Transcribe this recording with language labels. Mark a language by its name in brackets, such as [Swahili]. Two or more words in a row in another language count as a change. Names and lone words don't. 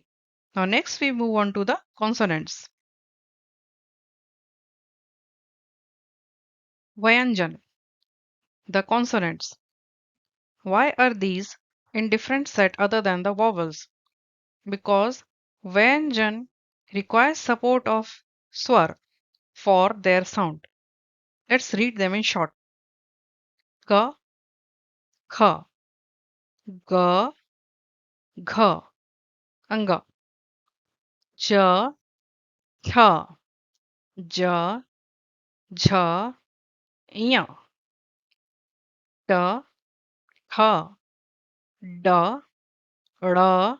[English] Now next we move on to the consonants. Vyanjan, the consonants. Why are these in different set other than the vowels? Because Vyanjan requires support of swar for their sound. Let's read them in short. [Hindi] क, ख, ग, घ, ङ, च, छ, ज, झ, ञ, ट, ठ, ड, ढ,